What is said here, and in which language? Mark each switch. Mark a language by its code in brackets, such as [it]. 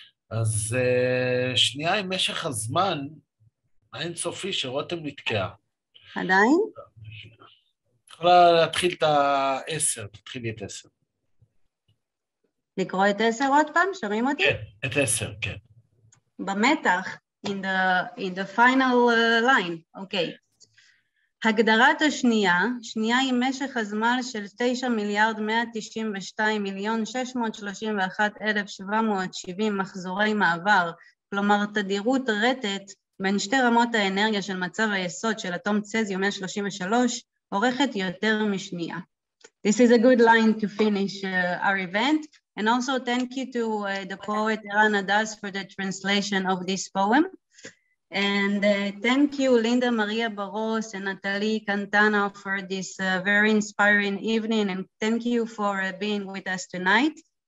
[he] אז שנייה עם משך הזמן האינסופי שרותם נתקעה. עדיין? יכולה להתחיל את ה-10, תתחילי את 10. לקרוא את 10 עוד פעם? שומעים אותי? כן, את 10, כן. במתח, [en] in the final line, אוקיי. [he] הגדרת השנייה, שנייה עם משך הזמן של 9,192,631,770 מחזורי מעבר, כלומר תדירות רטט בין שתי רמות האנרגיה של מצב היסוד של אטום צזיום 133, אורכת יותר משנייה. [en] This is a good line to finish our event, and also thank you to the poet Rana Das for the translation of this poem. And thank you, Linda, Maria Baros, and Nathalie Quintane for this very inspiring evening, and thank you for being with us tonight.